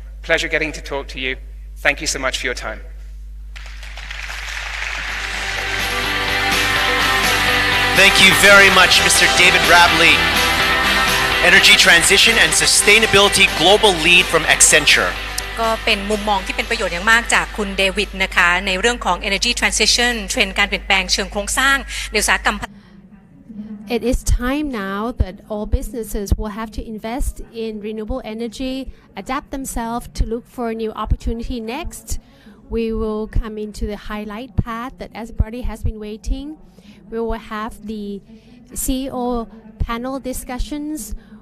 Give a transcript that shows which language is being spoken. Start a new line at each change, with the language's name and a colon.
English: Pleasure getting to talk to you. Thank you so much for your time. Thank you very much, Mr. David Rabley, Energy Transition and Sustainability Global Lead from Accenture.
Thai: ก็เป็นมุมมองที่เป็นประโยชน์อย่างมากจากคุณเดวิดนะคะในเรื่องของ Energy Transition เทรนด์การเปลี่ยนแปลงเชิงโครงสร้างในอุตสาหกรรม
English: It is time now that all businesses will have to invest in renewable energy, adapt themselves to look for a new opportunity next. We will come into the highlight part that everybody has been waiting. We will have the CEO panel discussions.